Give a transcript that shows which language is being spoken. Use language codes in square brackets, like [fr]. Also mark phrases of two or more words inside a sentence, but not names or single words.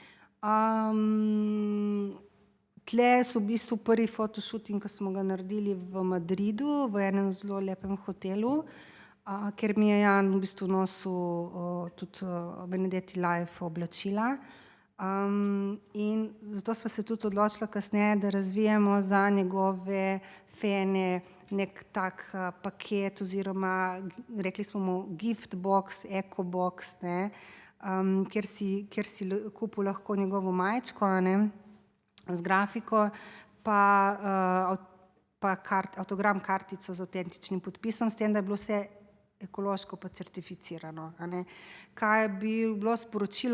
[sl] Tle so v bistvu prvi fotoshooting, ki smo ga naredili v Madridu, v enem zelo lepem hotelu, ker mi je Jan v bistvu nosil tudi Benedetti Life oblačila. In zato sva se tudi odločila kasneje, da razvijamo za njegove fene nek tak paket oziroma rekli smo mu [en] gift box, eco box, [sl] kjer si kupil lahko njegovo majčko, z grafiko, pa avtogram kartico z avtentičnim podpisom, s tem, da je bilo vse ekološko pa certificirano. Kaj je bilo sporočilo?